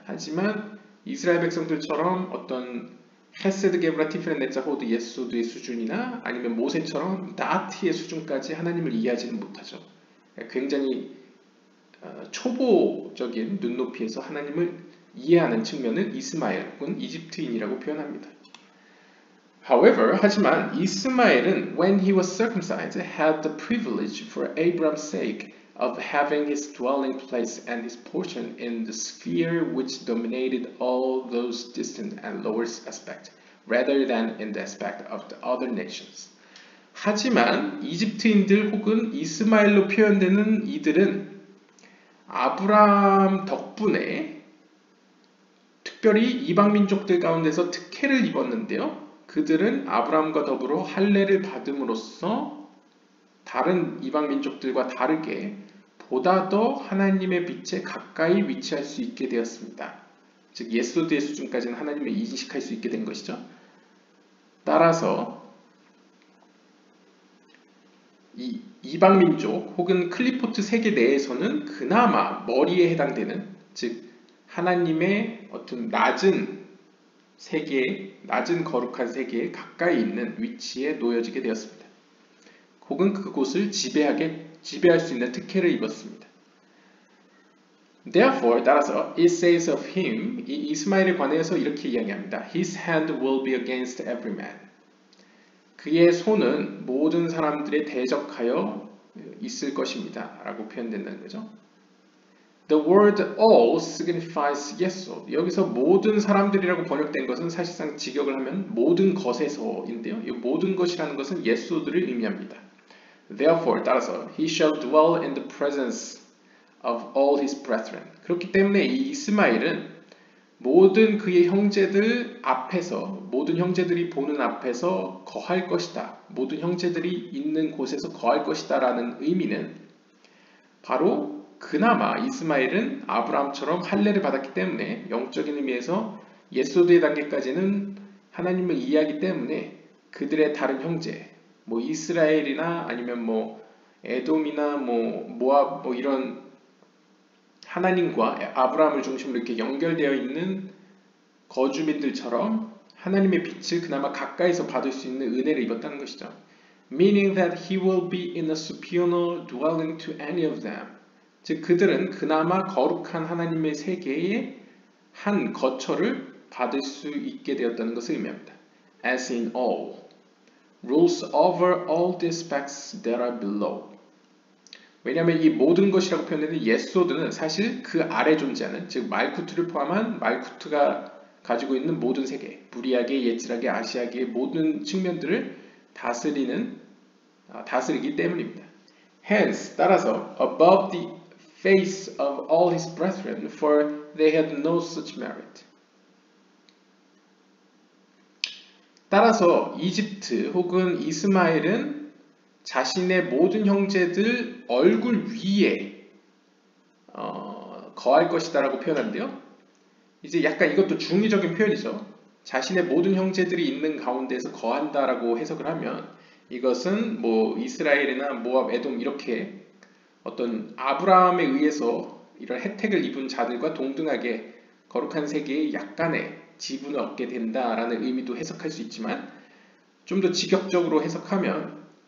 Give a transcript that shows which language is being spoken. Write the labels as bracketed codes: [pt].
[ko] 하지만 이스라엘 백성들처럼 어떤 헤세드 게브라 티프렌 네자 호드 예소드의 수준이나 아니면 모세처럼 나티의 수준까지 하나님을 이해하지는 못하죠. 굉장히 초보적인 눈높이에서 하나님을 이해하는 측면은 이스마엘 혹은 이집트인이라고 표현합니다. [en] However, [ko] 하지만 이스마엘은 [en] when he was circumcised had the privilege for Abraham's sake of having his dwelling place and his portion in the sphere which dominated all those distant and lower aspects, rather than in the aspect of the other nations. [ko] 하지만 이집트인들 혹은 이스마엘로 표현되는 이들은 아브라함 덕분에 특별히 이방 민족들 가운데서 특혜를 입었는데요. 그들은 아브라함과 더불어 할례를 받음으로써 다른 이방 민족들과 다르게 보다 더 하나님의 빛에 가까이 위치할 수 있게 되었습니다. 즉 예소드의 수준까지는 하나님을 인식할 수 있게 된 것이죠. 따라서 이 이방 민족 혹은 클리포트 세계 내에서는 그나마 머리에 해당되는, 즉 하나님의 어떤 낮은 세계에, 낮은 거룩한 세계에 가까이 있는 위치에 놓여지게 되었습니다. 혹은 그곳을 지배할 수 있는 특혜를 입었습니다. [en] Therefore, [ko] 따라서 [en] it says of him, [ko] 이 이스마엘에 관해서 이렇게 이야기합니다. [en] His hand will be against every man. [ko] 그의 손은 모든 사람들에 대적하여 있을 것입니다. 라고 표현된다는 거죠. [en] The word all signifies yesod. [ko] 여기서 모든 사람들이라고 번역된 것은 사실상 직역을 하면 모든 것에서인데요. 이 모든 것이라는 것은 yesod를 의미합니다. [en] Therefore, [ko] 따라서 [en] he shall dwell in the presence of all his brethren. [ko] 그렇기 때문에 이 이스마엘은 모든 그의 형제들 앞에서, 모든 형제들이 보는 앞에서 거할 것이다. 모든 형제들이 있는 곳에서 거할 것이다 라는 의미는 바로 그나마 이스마엘은 아브라함처럼 할례를 받았기 때문에 영적인 의미에서 예소드의 단계까지는 하나님을 이해하기 때문에 그들의 다른 형제, 뭐 이스라엘이나 아니면 뭐 에돔이나 뭐 모압 뭐 이런 하나님과 아브라함을 중심으로 이렇게 연결되어 있는 거주민들처럼 하나님의 빛을 그나마 가까이서 받을 수 있는 은혜를 입었다는 것이죠. [en] Meaning that he will be in a superior dwelling to any of them. [ko] 즉 그들은 그나마 거룩한 하나님의 세계의 한 거처를 받을 수 있게 되었다는 것을 의미합니다. [en] As in all, rules over all the aspects that are below. [ko] 왜냐하면 이 모든 것이라고 표현되는 예소드는 사실 그 아래 존재하는, 즉 말쿠트를 포함한 말쿠트가 가지고 있는 모든 세계, 부리아계, 예츠라계, 아시아계의 모든 측면들을 다스리기 때문입니다. [en] Hence, [ko] 따라서 [en] above the face of all his brethren, for they had no such merit. [ko] 따라서 이집트 혹은 이스마엘은 자신의 모든 형제들 얼굴 위에 거할 것이다 라고 표현하는데요. 이제 약간 이것도 중의적인 표현이죠. 자신의 모든 형제들이 있는 가운데에서 거한다 라고 해석을 하면 이것은 뭐 이스라엘이나 모압, 에돔 이렇게 어떤 아브라함에 의해서 이런 혜택을 입은 자들과 동등하게 거룩한 세계에 약간의 지분을 얻게 된다라는 의미도 해석할 수 있지만 좀 더 직역적으로 해석하면